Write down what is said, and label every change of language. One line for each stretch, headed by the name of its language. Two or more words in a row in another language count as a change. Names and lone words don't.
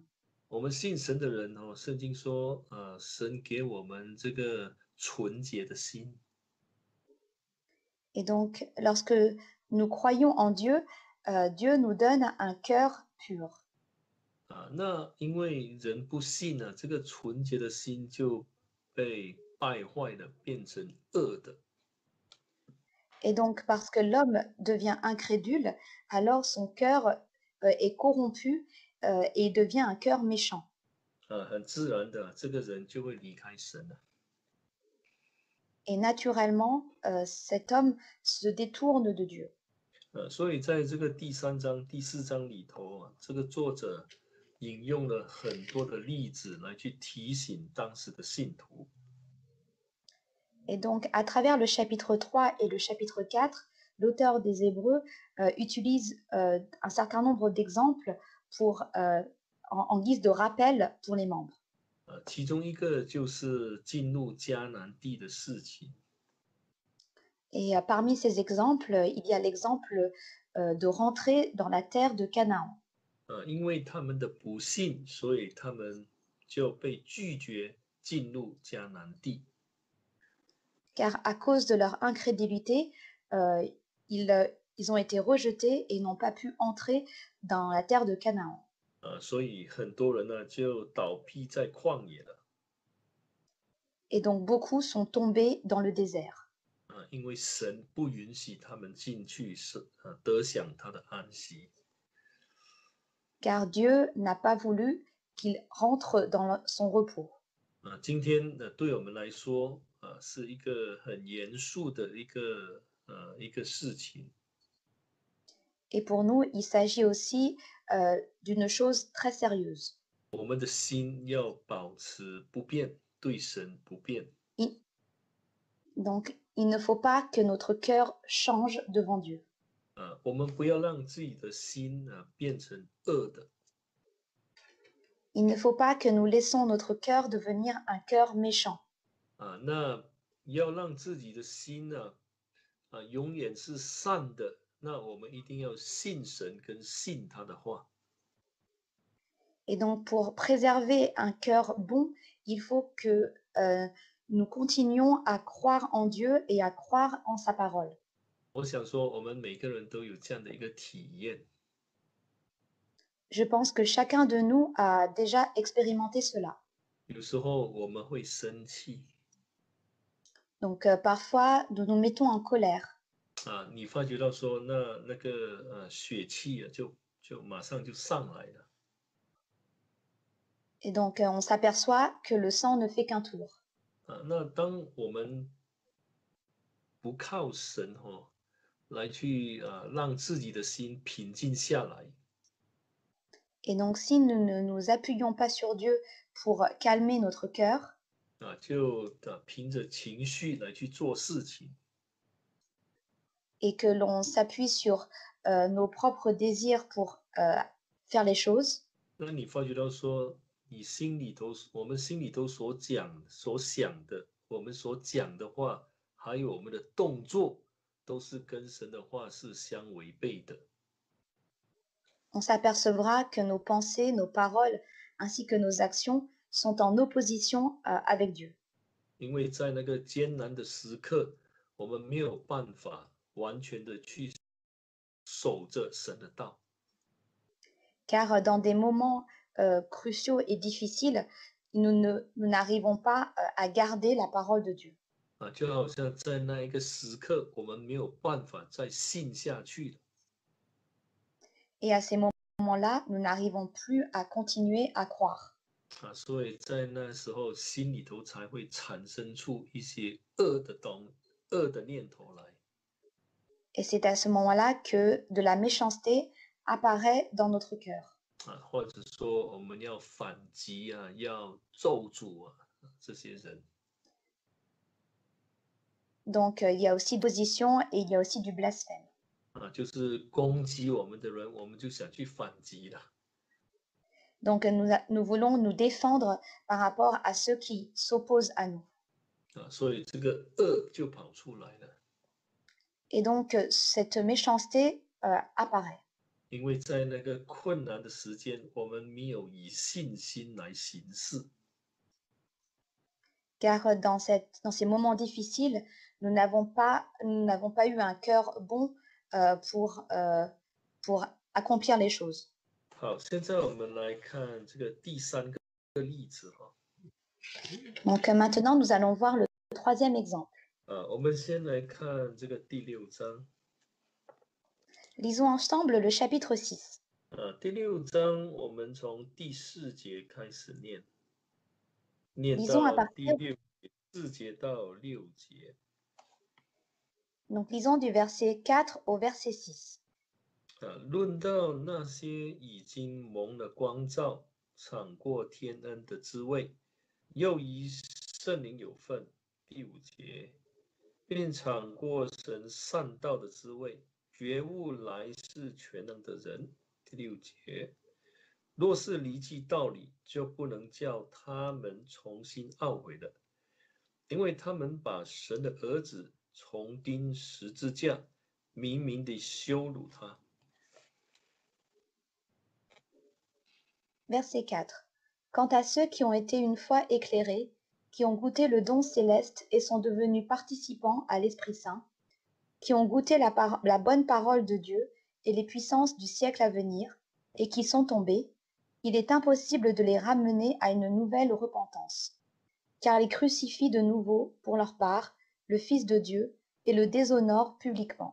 Chinese: 我们信神的人圣经说，神给我们这个纯洁的心。
French: Et donc, lorsque nous croyons en Dieu, Dieu nous donne un cœur pur.
Chinese: 那因为人不信这个纯洁的心就被败坏了，变成恶的。
French: Et donc, parce que l'homme devient incrédule, alors son cœur est corrompu et devient un cœur méchant.
Chinese: 很自然的，这个人就会离开神了。
French: Et naturellement, cet homme se détourne de Dieu.
Chinese: 所以在这个第3章、第4章里头这个作者引用了很多的例子来去提醒当时的信徒。
French: Et donc, à travers le chapitre 3 et le chapitre 4, l'auteur des Hébreux utilise un certain nombre d'exemples en guise de rappel pour les membres.
Chinese: 其中一个就是进入迦南地的事情。
French: Et parmi ces exemples, il y a l'exemple de rentrer dans la terre de Canaan.
Chinese: 因为他们的不信，所以他们就被拒绝进入迦南地。
French: Car à cause de leur incrédulité, ils ont été rejetés et n'ont pas pu entrer dans la terre de Canaan.
Chinese: 所以很多人就倒闭在旷野了。
French: Et donc beaucoup sont tombés dans le désert.
Chinese: 因为神不允许他们进去，得享他的安息。
French: Car Dieu n'a pas voulu qu'ils rentrent dans son repos.
Chinese: 今天对我们来说是一个很严肃的一个事情。
French: Et pour nous, il s'agit aussi d'une chose très sérieuse.
Chinese: 我们的心要保持不变，对神不变。
French: Donc, il ne faut pas que notre cœur change devant Dieu.
Chinese: 我们不要让自己的心变成恶的。
French: Il ne faut pas que nous laissons notre cœur devenir un cœur méchant.
Chinese: 那要让自己的心永远是善的，那我们一定要信神跟信他的话。
French: Et donc, pour préserver un cœur bon, il faut que nous continuions à croire en Dieu et à croire en sa parole.
Chinese: 我想说，我们每个人都有这样的一个体验。
French: Je pense que chacun de nous a déjà expérimenté cela.
Chinese: 有时候我们会生气
French: Donc, parfois, nous nous mettons en colère.
Chinese: 你发觉到说那个血气就马上就上来了。
French: Et donc, on s'aperçoit que le sang ne fait qu'un tour.
Chinese: 那当我们不靠神来去让自己的心平静下来，
French: Et donc, si nous ne nous appuyons pas sur Dieu pour calmer notre cœur,
Chinese: 就凭着情绪来去做事情。
French: et que l'on s'appuie sur nos propres désirs pour faire les choses.
Chinese: 那你发觉到说，我们心里头所讲、所想的，我们所讲的话，还有我们的动作，都是跟神的话是相违背的。
French: On s'apercevra que nos pensées, nos paroles, ainsi que nos actions sont en opposition avec Dieu.
Chinese: 因为在那个艰难的时刻，我们没有办法完全的去守着神的道。
French: Car dans des moments cruciaux et difficiles, nous n'arrivons pas à garder la parole de Dieu.
Chinese: 就好像在那一个时刻，我们没有办法再信下去了。
French: Et à ces moments-là, nous n'arrivons plus à continuer à croire.
Chinese: 所以在那时候心里头才会产生出一些恶的念头来。
French: Et c'est à ce moment-là que de la méchanceté apparaît dans notre cœur.
Chinese: 或者说我们要反击要咒诅这些人。
French: Donc il y a aussi d'opposition et il y a aussi du blasphème.
Chinese: 就是攻击我们的人，我们就想去反击了。
French: Donc nous voulons nous défendre par rapport à ceux qui s'opposent à nous.
Chinese: 所以这个恶就跑出来了。
French: Et donc cette méchanceté apparaît.
Chinese: 因为在那个困难的时间，我们没有以信心来行事。
French: Car dans ces moments difficiles, nous n'avons pas eu un cœur bon pour accomplir les choses.
Chinese: 好，现在我们来看这个第三个例子哈。
French: Donc maintenant, nous allons voir le troisième exemple.
Chinese: 我们先来看这个第6章。
French: Lisons ensemble le chapitre 6.
Chinese: 第6章我们从第4节开始念，念
French: Lisons à
Chinese: 到
French: partir
Chinese: 第4节到6节。
French: Donc lisons du verset 4 au verset 6.
Chinese: 论到那些已经蒙了光照、尝过天恩的滋味，又与圣灵有份，第5节，并尝过神善道的滋味，觉悟来世全能的人，第6节。若是离弃道理，就不能叫他们重新懊悔了，因为他们把神的儿子重钉十字架，明明地羞辱他。
French: Verset 4. Quant à ceux qui ont été une fois éclairés, qui ont goûté le don céleste et sont devenus participants à l'Esprit Saint, qui ont goûté la bonne parole de Dieu et les puissances du siècle à venir, et qui sont tombés, il est impossible de les ramener à une nouvelle repentance, car ils crucifient de nouveau, pour leur part, le Fils de Dieu et le déshonorent publiquement.